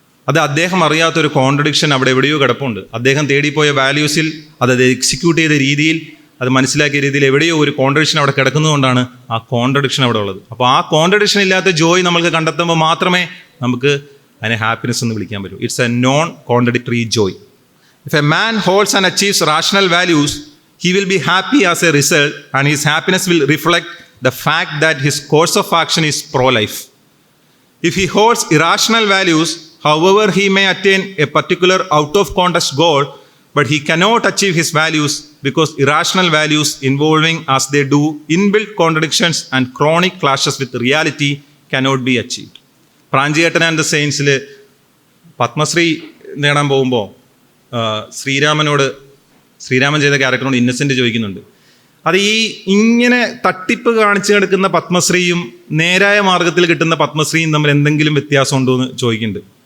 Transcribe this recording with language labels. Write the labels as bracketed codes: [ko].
[ml] അത് അദ്ദേഹം അറിയാത്തൊരു കോൺട്രഡിക്ഷൻ അവിടെ എവിടെയോ കിടപ്പുണ്ട്. അദ്ദേഹം തേടിപ്പോയ വാല്യൂസിൽ, അത് എക്സിക്യൂട്ട് ചെയ്ത രീതിയിൽ, അത് മനസ്സിലാക്കിയ രീതിയിൽ എവിടെയോ ഒരു കോൺട്രഡിക്ഷൻ അവിടെ കിടക്കുന്നതുകൊണ്ടാണ് ആ കോൺട്രഡിക്ഷൻ അവിടെ ഉള്ളത്. അപ്പോൾ ആ കോൺട്രഡിക്ഷൻ ഇല്ലാത്ത ജോയ് നമ്മൾക്ക് കണ്ടെത്തുമ്പോൾ മാത്രമേ നമുക്ക് അതിനെ ഹാപ്പിനെസ് എന്ന് വിളിക്കാൻ പറ്റൂ. [en] It's a non contradictory joy. If a man holds and achieves rational values, he will be happy as a result, and his happiness will reflect the fact that his course of action is pro-life. If he holds irrational values, however he may attain a particular out of context goal, but he cannot achieve his values because irrational values involving, as they do, inbuilt contradictions and chronic clashes with reality cannot be achieved. [ml] Pranchiyettan and the സെയിൻസിൽ Padmashri നേടാൻ പോകുമ്പോൾ ശ്രീരാമൻ ചെയ്ത ക്യാരക്ടറിനോട് innocent ചോദിക്കുന്നുണ്ട്, അത് ഇങ്ങനെ തട്ടിപ്പ് കാണിച്ചു കിടക്കുന്ന പത്മശ്രീയും നേരായ മാർഗത്തിൽ കിട്ടുന്ന പത്മശ്രീയും തമ്മിൽ എന്തെങ്കിലും വ്യത്യാസമുണ്ടോ എന്ന് ചോദിക്കുന്നുണ്ട്.